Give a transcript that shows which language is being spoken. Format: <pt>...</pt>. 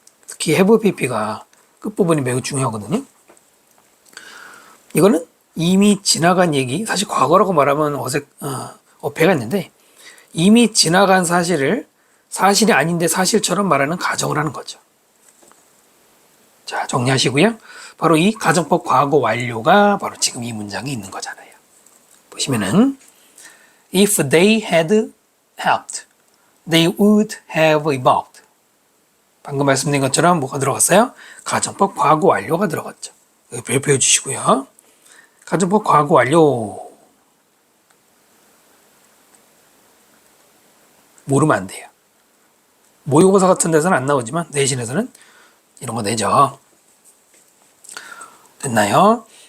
<ko>특히 have pp가 끝부분이 매우 중요하거든요. 이거는 이미 지나간 얘기, 사실 과거라고 말하면 어폐가 있는데 이미 지나간 사실을 사실이 아닌데 사실처럼 말하는 가정을 하는 거죠. 자, 정리하시고요. 바로 이 가정법 과거 완료가 바로 지금 이 문장에 있는 거잖아요. 보시면은</ko> <en>if they had helped, they would have evolved.</en> <ko>방금 말씀드린 것처럼 뭐가 들어갔어요? 가정법 과거 완료가 들어갔죠. 별표해 주시고요. 가정법 과거 완료. 모르면 안 돼요. 모의고사 같은 데서는 안 나오지만 내신에서는 이런 거 내죠. 됐나요?</ko>